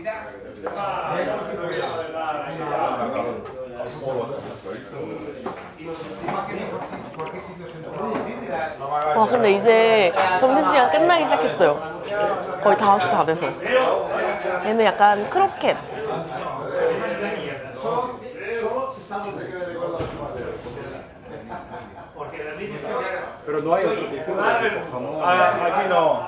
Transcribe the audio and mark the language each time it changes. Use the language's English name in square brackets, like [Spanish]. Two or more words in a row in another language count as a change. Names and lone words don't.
[Korean] 와, 근데 이제 점심시간 끝나기 시작했어요. 거의 5시 다 돼서. 얘는 약간 크로켓. [Spanish] Pero no hay otro tipo de jamón. Aquí no.